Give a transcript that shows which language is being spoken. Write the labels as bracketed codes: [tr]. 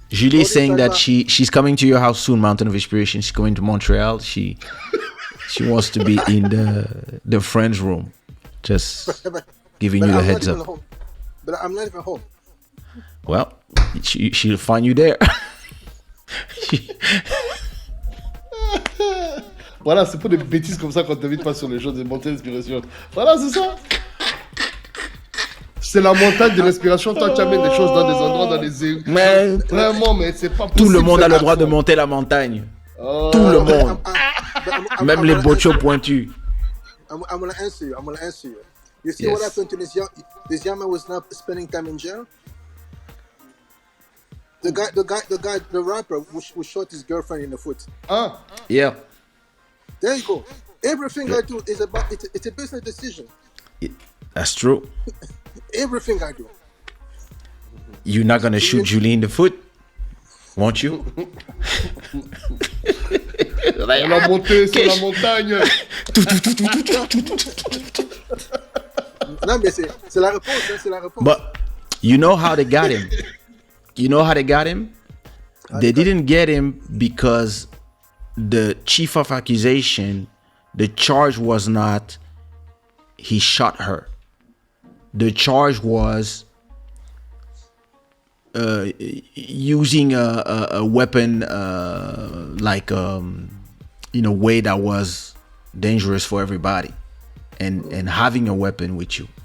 [en] Julie is saying that she's coming to your house soon, Mountain of Inspiration. She's going to Montreal. She wants to be in the friends room. Just giving you the heads up. But I'm not even home. Well, she'll find you there. [fr] Voilà, c'est pas des bêtises comme ça quand t'invites pas sur les gens de Montée d'inspiration. Voilà, c'est ça. C'est la montagne de l'inspiration. Toi, tu amènes des choses dans des endroits, dans les... Mais vraiment, mais c'est pas possible. Tout le monde a le droit de monter la montagne. Tout le monde. Même les bochos pointus. [en] I'm gonna answer you. You see what happened to this young man was not spending time in jail? The rapper who shot his girlfriend in the foot. Yeah. There you go. Everything I do is about it's a business decision. That's true. Everything I do. You're not gonna shoot Julie in the foot, won't you? [fr] On a monté sur la montagne. Non, mais c'est la réponse, [en] But you know how they got him? They didn't get him because the chief of accusation, the charge was not he shot her. The charge was using a weapon in a way that was dangerous for everybody, and having a weapon with you.